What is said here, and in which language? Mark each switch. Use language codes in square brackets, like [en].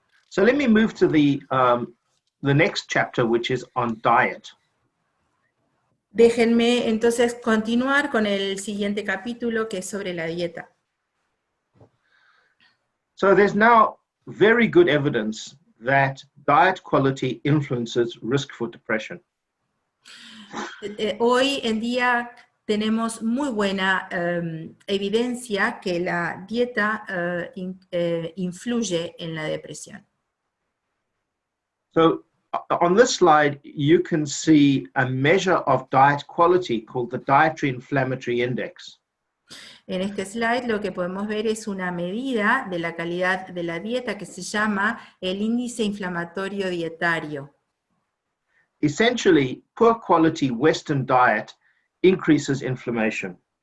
[en] So let me move to the next chapter, which is on diet. [es] Déjenme entonces continuar con el siguiente capítulo, que es sobre la dieta. [en] So there's now very good evidence that diet quality influences risk for depression. [es] Hoy en día tenemos muy buena evidencia que la dieta influye en la depresión. [en] So on this slide, you can see a measure of diet quality called the Dietary Inflammatory Index. [es] En este slide lo que podemos ver es una medida de la calidad de la dieta que se llama el índice inflamatorio dietario. [en] Essentially, poor quality Western diet increases inflammation.